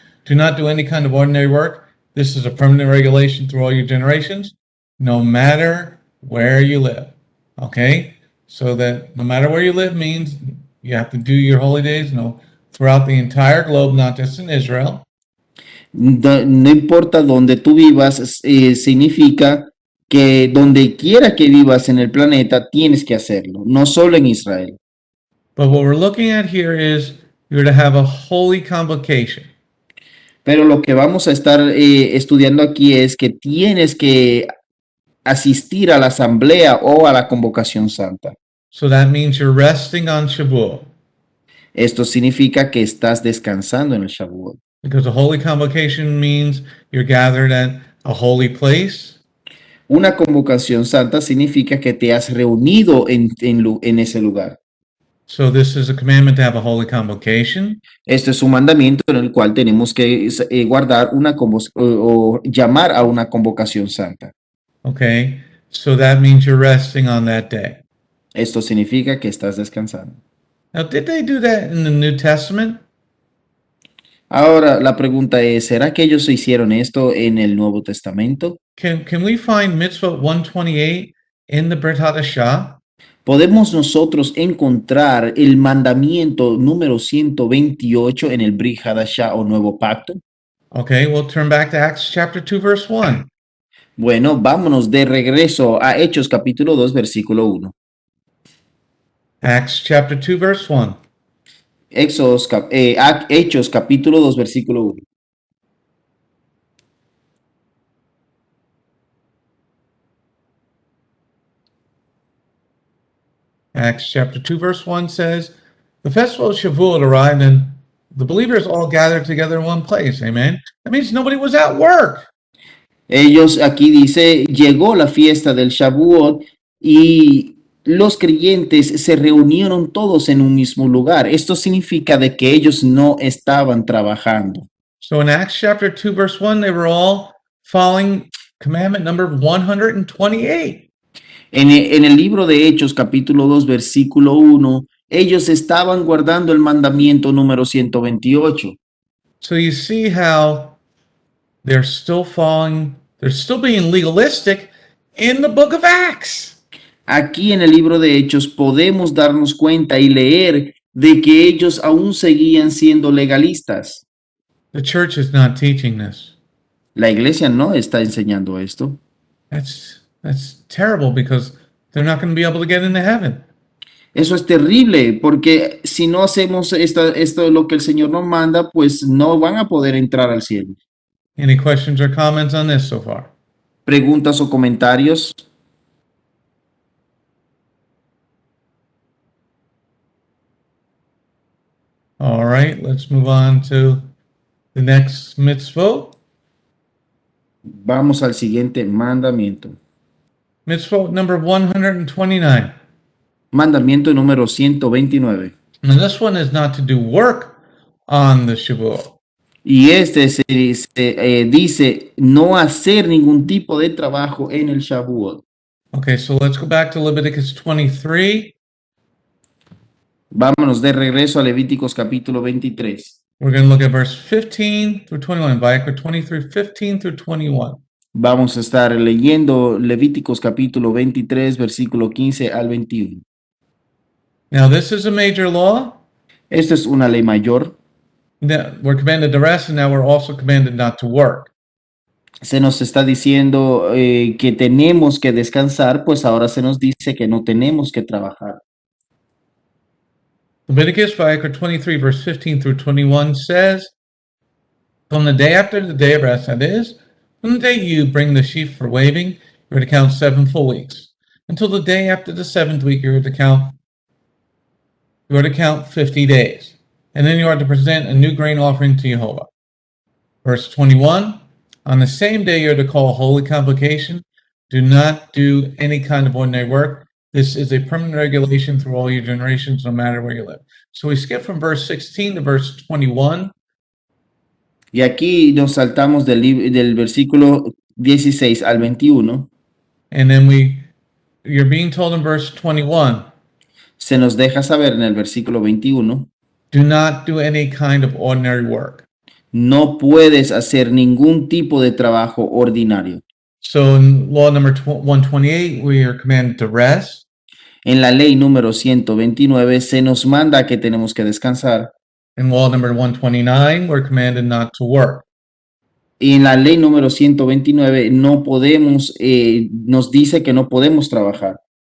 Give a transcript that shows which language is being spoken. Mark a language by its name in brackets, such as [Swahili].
[English] Do not do any kind of ordinary work. This is a permanent regulation through all your generations, no matter where you live. Okay? So that no matter where you live means you have to do your holy days throughout the entire globe, not just in Israel. [Spanish] No importa donde tú vivas, significa que donde quiera que vivas en el planeta tienes que hacerlo, no solo en Israel. [English] But what we're looking at here is you're to have a holy convocation. [Spanish] Pero lo que vamos a estar estudiando aquí es que tienes que asistir a la asamblea o a la convocación santa. [English] So that means you're resting on Shavuot. [Spanish] Esto significa que estás descansando en el Shavuot. [English] Because a holy convocation means you're gathered at a holy place. [Spanish] Una convocación santa significa que te has reunido en ese lugar. [English] So this is a commandment to have a holy convocation. [Spanish] Esto es un mandamiento en el cual tenemos que guardar una o llamar a una convocación santa. [English] Okay, so that means you're resting on that day. [Spanish] Esto significa que estás descansando. [English] Now, did they do that in the New Testament? [Spanish] Ahora la pregunta es, ¿será que ellos hicieron esto en el Nuevo Testamento? [English] Can we find Mitzvot 128 in the Brit Hadashah? [Spanish] ¿Podemos nosotros encontrar el mandamiento número 128 en el Brit Hadashah o Nuevo Pacto? [English] Okay, we'll turn back to Acts chapter 2, verse 1. [Spanish] Bueno, vámonos de regreso a Hechos capítulo 2, versículo 1. [English] Acts chapter 2, verse 1. [Spanish] Hechos capítulo 2, versículo 1. [English] Acts chapter 2, verse 1 says, The festival of Shavuot arrived and the believers all gathered together in one place. Amen. That means nobody was at work. [Spanish] Ellos, aquí dice, llegó la fiesta del Shavuot y los creyentes se reunieron todos en un mismo lugar. Esto significa de que ellos no estaban trabajando. [English] So in Acts chapter 2, verse 1, they were all following commandment number 128. [Spanish] En el libro de Hechos, capítulo 2, versículo 1, ellos estaban guardando el mandamiento número 128. [English] So you see how they're still being legalistic in the book of Acts. [Spanish] Aquí en el libro de Hechos podemos darnos cuenta y leer de que ellos aún seguían siendo legalistas. [English] The church is not teaching this. [Spanish] La iglesia no está enseñando esto. [English] That's terrible because they're not going to be able to get into heaven. [Spanish] Eso es terrible porque si no hacemos esto lo que el Señor nos manda, pues no van a poder entrar al cielo. [English] Any questions or comments on this so far? [Spanish] ¿Preguntas o comentarios? [English] All right, let's move on to the next mitzvot. [Spanish] Vamos al siguiente mandamiento. [English] Mitzvot number 129. [Spanish] Mandamiento número 129. [English] And this one is not to do work on the Shavuot. [Spanish] Y este dice no hacer ningún tipo de trabajo en el Shavuot. [English] Okay, so let's go back to Leviticus 23. [Spanish] Vámonos de regreso a Levíticos capítulo 23. [English] We're going to look at verse 15 through 21. Vayikra 23, 15 through 21. [Spanish] Vamos a estar leyendo Levíticos capítulo 23, versículo 15 al 21. [English] Now, this is a major law. [Spanish] Esta es una ley mayor. [English] Now, we're commanded to rest, and now we're also commanded not to work. [Spanish] Se nos está diciendo que tenemos que descansar, pues ahora se nos dice que no tenemos que trabajar. [English] Leviticus Vayikra 23, verse 15 through 21 says, From the day after the day of rest, that is, From the day you bring the sheaf for waving, you are to count 7 full weeks. Until the day after the 7th week, you are to count 50 days. And then you are to present a new grain offering to Jehovah. Verse 21, on the same day you are to call a holy convocation. Do not do any kind of ordinary work. This is a permanent regulation through all your generations, no matter where you live. So we skip from verse 16 to verse 21. [Spanish] Y aquí nos saltamos del versículo 16 al 21. [English] And then you're being told in verse 21, [Spanish] Se nos deja saber en el versículo 21, [English] do not do any kind of ordinary work. [Spanish] no puedes hacer ningún tipo de trabajo ordinario. [English] So in law number 128, we are commanded to rest. [Spanish] En la ley número 129 se nos manda que tenemos que descansar. [English] In law number 129, we're commanded not to work. [Spanish] Y en la ley número 129 no podemos, nos dice que no podemos trabajar.